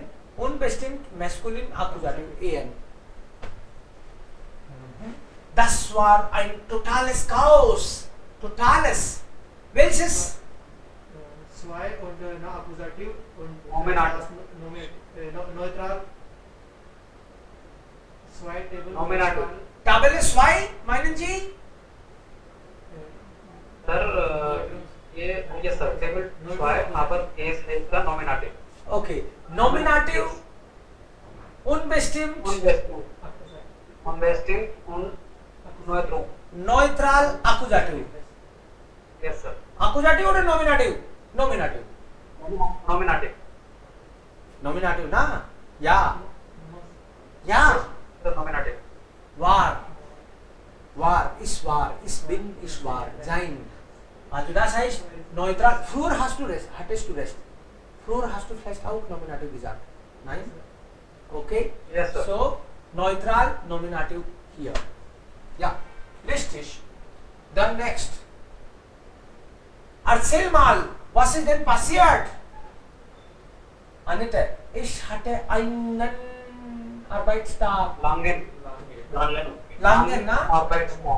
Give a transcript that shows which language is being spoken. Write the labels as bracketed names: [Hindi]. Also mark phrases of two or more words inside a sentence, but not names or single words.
[German] Unbestimmt, masculine, Akkusativ, EN. Das war ein totales Chaos. Totales. Welches? Zwei und Akkusativ und neutral. Zwei Table. Nominativ. Tabelle 2 meinen Sie? [Hindi] सर ये सर टेबल 2 पर एस है इसका नॉमिनेटिव. [German] Okay. Nominativ. Unbestimmt. Unbestimmt und neutral. Neutral, Akkusativ. [English] Yes sir. [German] Akkusativ oder Nominativ? Nominativ. Nominativ na? Ja. [English] Sir nominative. [German] War. Ist wahr. Ist bin, ist wahr. Sein. Also das heißt, neutral. Früher hattest du Recht. Früher hast du vielleicht auch Nominativ gesagt. Nein? Okay? [English] Yes, sir. So, neutral nominative here. Yeah, [German] richtig. Dann next. Erzähl mal, was ist denn passiert? Anita, ich hatte einen Arbeitstag. Langen. Langen, na? Arbeitstag.